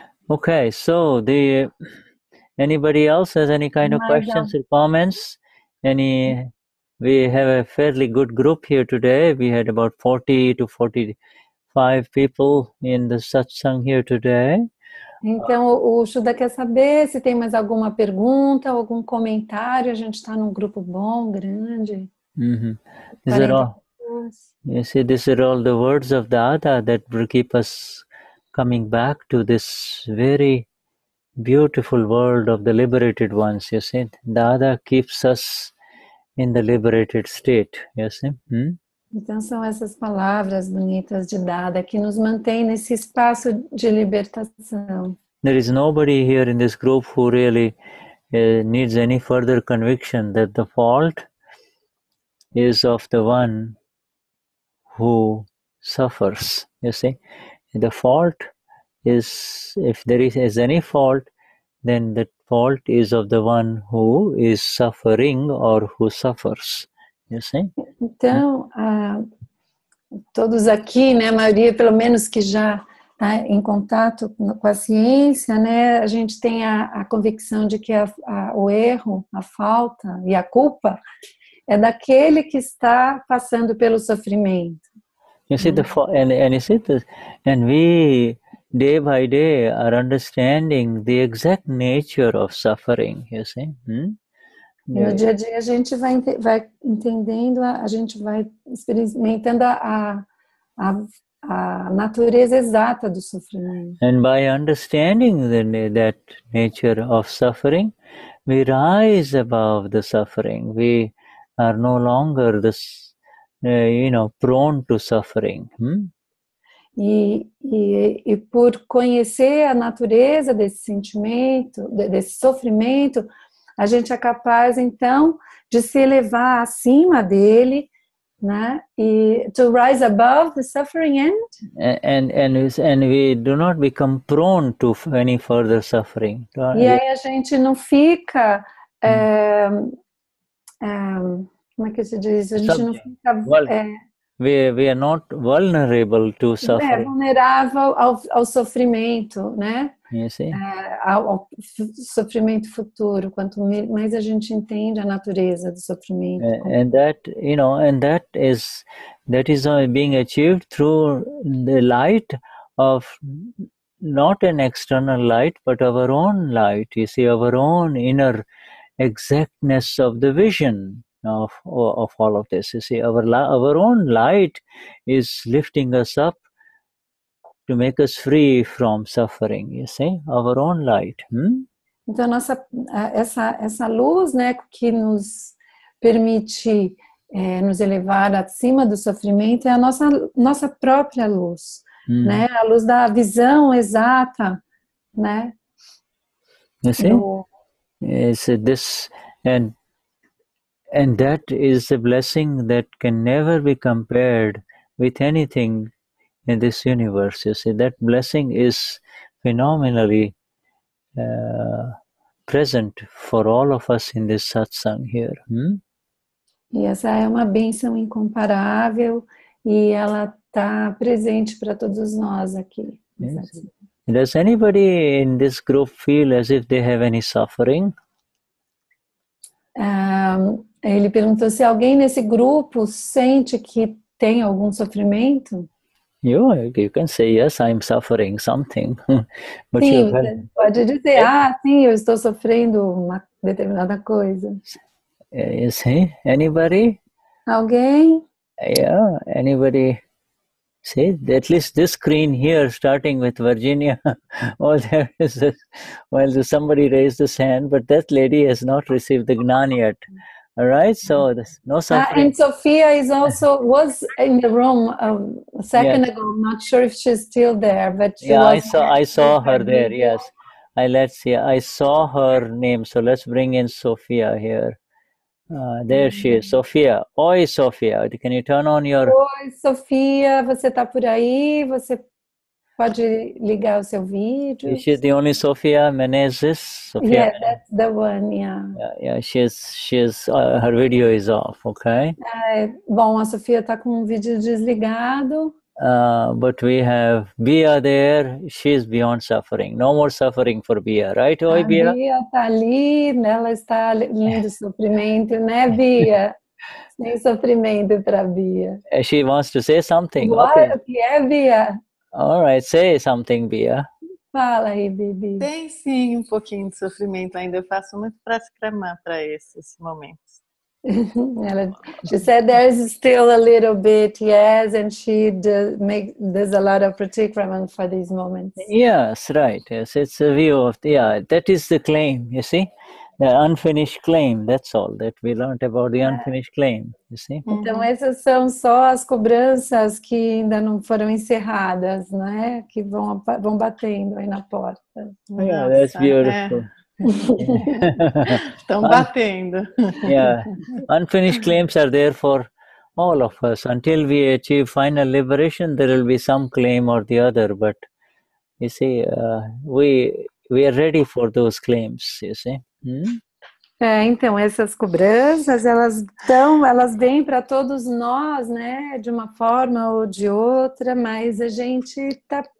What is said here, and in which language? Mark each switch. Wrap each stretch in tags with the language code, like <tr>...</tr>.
<en>Okay, so anybody else has any kind of questions or comments? We have a fairly good group here today. We had about 40 to 45 people in the satsang here today.</en> <pt>Então, o Shuddha quer saber se tem mais alguma pergunta, algum comentário. A gente está num grupo bom, grande.</pt> <en>These are all, you see, these are all the words of Dada that will keep us coming back to this very beautiful world of the liberated ones, you see. Dada keeps us in the liberated state, you see.</en> <pt>Então são essas palavras bonitas de Dada que nos mantém nesse espaço de libertação.</pt> <en>There is nobody here in this group who really needs any further conviction that the fault is of the one who suffers, you see. The fault is, if there is any fault, then that fault is of the one who is suffering or who suffers, you see.</en> <pt>Então, todos aqui, né, a maioria pelo menos que já está em contato com a ciência, né, a gente tem a convicção de que o erro, a falta e a culpa é daquele que está passando pelo sofrimento.</pt> <en>You see, and you see this, and we day by day are understanding the exact nature of suffering. You see.</en> <pt>E no dia a dia a gente vai entendendo, a gente vai experimentando a natureza exata do sofrimento.</pt> <en>And by understanding that nature of suffering, we rise above the suffering. We are no longer this, prone to suffering.</en> <pt>E por conhecer a natureza desse sentimento, desse sofrimento, a gente é capaz, então, de se elevar acima dele, né? E</pt> <en>to rise above the suffering and we do not become prone to any further suffering.</en> <pt>E aí a gente não fica, como é que se diz? A gente não fica</pt> <en>we are not vulnerable to suffering.</en> <pt>Vulnerável ao sofrimento, né?</pt> <en>You see?</en> <pt>Ao sofrimento futuro. Quanto mais a gente entende a natureza do sofrimento.</pt> <en>And that is being achieved through the light of not an external light, but our own light. You see, our own inner exactness of the vision of all of this. You see, our own light is lifting us up to make us free from suffering. You see, our own light.</en> <pt>Então essa luz, né, que nos permite nos elevar acima do sofrimento é a nossa própria luz, né? A luz da visão exata, né?</pt> <en>You see, it's this and that is a blessing that can never be compared with anything in this universe. You see, that blessing is phenomenally present for all of us in this satsang here.</en> <pt>E essa é uma bênção incomparável e ela está presente para todos nós aqui.</pt> <en>Yes. Does anybody in this group feel as if they have any suffering?</en> <pt>Ele perguntou se alguém nesse grupo sente que tem algum sofrimento.</pt> <en>You can say, yes, I'm suffering something. But</en> <pt>sim, você pode dizer, sim, eu estou sofrendo uma determinada coisa.</pt> <en>You see, anybody?</en> <pt>Alguém?</pt> <en>Yeah, anybody? See, at least this screen here, starting with Virginia, there is somebody raised his hand, but that lady has not received the Gnani yet. All right, so there's no suffering. And Sophia was in the room a second ago. I'm not sure if she's still there, but she was I saw her there. Yes, let's see. I saw her name. So let's bring in Sophia here. There she is, Sophia.</en> <pt>Oi, Sophia.</pt> <en>Can you turn on your...</en> <pt>Oi, Sophia. Você está por aí? Você pode ligar o seu vídeo?</pt> <en>Is she the only Sophia Menezes? Sophia? Yeah, that's the one. Yeah. Yeah. She's her video is off. Okay.</en> <pt>Bom, a Sofia está com o vídeo desligado.</pt> <en>But we have Bia there. She's beyond suffering. No more suffering for Bia, right?</en> <pt>Oi, Bia. A Bia está ali, ela está além do sofrimento, né, Bia? Sem sofrimento para Bia.</pt> <en>She wants to say something.</en> <pt>O que é, Bia?</pt> <en>All right, say something, Bia.</en> <pt>Fala aí, Bibi. Tem sim um pouquinho de sofrimento ainda. Eu faço muito pratikraman para esses momentos.</pt> <en>She said there's still a little bit, yes, and she does a lot of pratikraman for these moments. Yes, right. Yes, it's a view of that is the claim. You see, the unfinished claim. That's all that we learned about the unfinished claim. You see.</en> <pt>Então essas são só as cobranças que ainda não foram encerradas, né? Que vão batendo aí na porta.</pt> <en>Yeah, that's beautiful.</en> <pt>Estão batendo.</pt> <en>Yeah, unfinished claims are there for all of us. Until we achieve final liberation, there will be some claim or the other. But you see, we are ready for those claims. You see.</en> <pt>Então essas cobranças elas vêm para todos nós, né? De uma forma ou de outra, mas a gente está</pt>